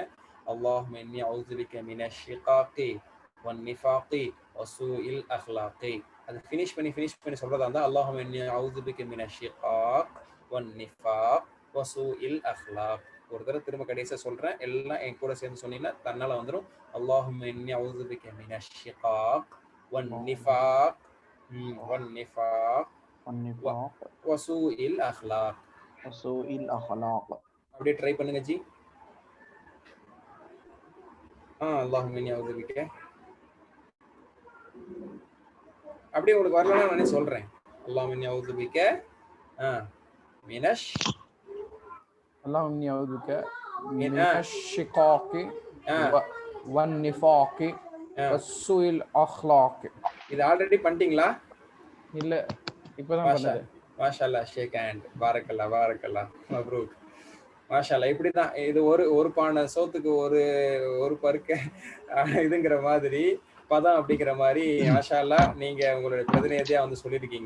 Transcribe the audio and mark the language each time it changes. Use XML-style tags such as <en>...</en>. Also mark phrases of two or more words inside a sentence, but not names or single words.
<ar>اللهم إني أعوذ بك من الشقاق والنفاق وسوء الأخلاق.</ar> <ta>அதை ஃபினிஷ் பண்ணி சொல்கிறதா இருந்தால்</ta> <ar>اللهم إني أعوذ بك من الشقاق والنفاق وسوء الأخلاق.</ar> <ta>ஒரு தடவை திரும்ப கடைசியாக சொல்கிறேன். எல்லாம் என் கூட சேர்ந்து சொன்னீங்கன்னா தன்னால் வந்துடும்.</ta> <ar>اللهم إني أعوذ بك من الشقاق والنفاق والنفاق وسوء الأخلاق. وسوء الأخلاق.</ar> <ta>அப்படியே ட்ரை பண்ணுங்க ஜி.</ta> <ar>اللهم إني أعوذ بك.</ar> <ta>அப்படியே உங்களுக்கு வரலன்னா நானே சொல்றேன்.</ta> <ar>اللهم إني أعوذ بك اللهم إني أعوذ بك من الشقاق والنفاق وسوء الأخلاق.</ar> <ta>இது ஆல்ரெடி பண்ணிட்டீங்களா? இல்ல, இப்பதான் பண்ணது.</ta> <ar>ما شاء الله.</ar> <en>shake hand.</en> <ar>بارك الله بارك الله مبروك. ما شاء الله.</ar> <ta>இப்படிதான் இது ஒரு பானை சோத்துக்கு ஒரு பருக்க இதுங்கிற மாதிரி பதம் அப்படிங்கிற மாதிரி</ta> <ar>ما شاء الله</ar> <ta>நீங்க உங்களுடைய பிரதிநிதியா வந்து சொல்லியிருக்கீங்க.</ta>